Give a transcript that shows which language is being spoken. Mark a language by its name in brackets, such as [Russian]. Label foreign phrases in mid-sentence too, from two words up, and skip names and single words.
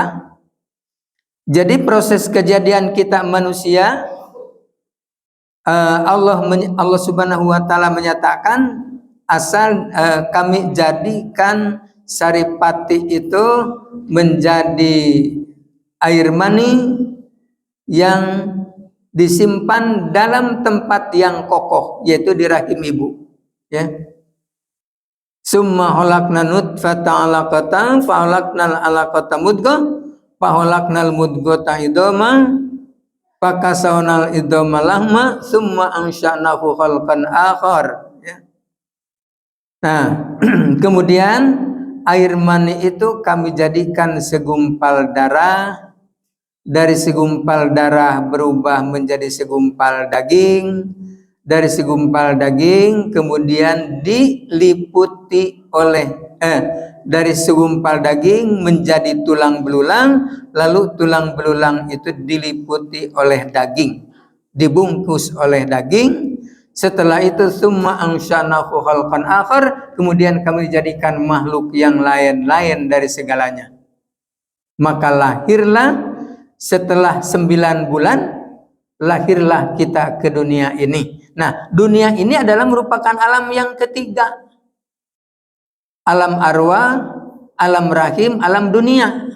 [Indonesian] Jadi proses kejadian kita manusia, [Arabic] الله سبحانه وتعالى [Indonesian] menyatakan asal kami jadikan saripati itu menjadi air mani yang disimpan dalam tempat yang kokoh, yaitu di rahim ibu, ya. [Arabic] ثم خلقنا النطفة علقة فخلقنا العلقة مضغة فخلقنا المضغة عظاما فكسونا العظام لحما ثم أنشأناه خلقا آخر, ya. [Indonesian] Nah, kemudian air mani itu kami jadikan segumpal darah. Dari segumpal darah berubah menjadi segumpal daging. Dari segumpal daging kemudian diliputi oleh dari segumpal daging menjadi tulang belulang, lalu tulang belulang itu diliputi oleh daging, dibungkus oleh daging. Setelah itu [Arabic] ثم أنشأناه خلقا آخر, [Indonesian] kemudian kami jadikan makhluk yang lain-lain dari segalanya. Maka lahirlah setelah 9 bulan, lahirlah kita ke dunia ini. Nah, dunia ini adalah merupakan alam yang ketiga. Alam arwah, alam rahim, alam dunia.